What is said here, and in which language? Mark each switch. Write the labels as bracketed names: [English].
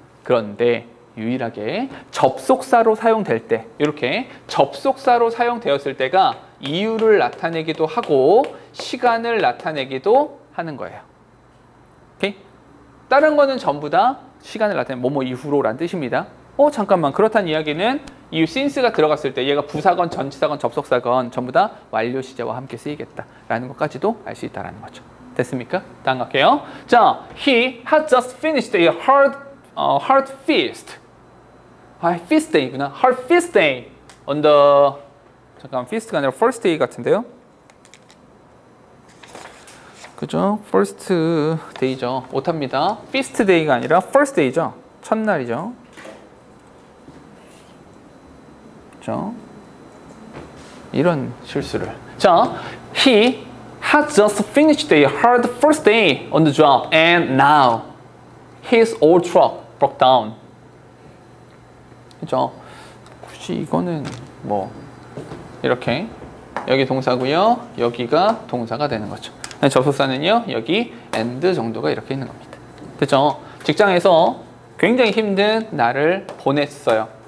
[Korean] 그런데 유일하게 접속사로 사용될 때 이렇게 접속사로 사용되었을 때가 이유를 나타내기도 하고 시간을 나타내기도 하는 거예요. 오케이? 다른 거는 전부 다 시간을 나타내는 뭐뭐 이후로란 뜻입니다. 잠깐만 그렇다는 이야기는 이 since가 들어갔을 때 얘가 부사건 전치사건 접속사건 전부 다 완료 시제와 함께 쓰이겠다라는 것까지도 알 수 있다는 거죠. 됐습니까? 다음 갈게요. [English] 자, he had just finished a hard feast. feast day구나. hard feast day on the [Korean] 잠깐 [English] feast가 아니라 first day 같은데요. [Korean] 그죠? first day죠. 오답니다. feast day가 아니라 first day죠. 첫날이죠. 그죠? 이런 실수를. [English] 자, he had just finished a hard first day on the job and now his old truck broke down. [Korean] 그죠? 굳이 이거는 뭐 이렇게 여기 동사고요. 여기가 동사가 되는 거죠. 접속사는요, 여기 and 정도가 이렇게 있는 겁니다. 됐죠? 직장에서 굉장히 힘든 날을 보냈어요.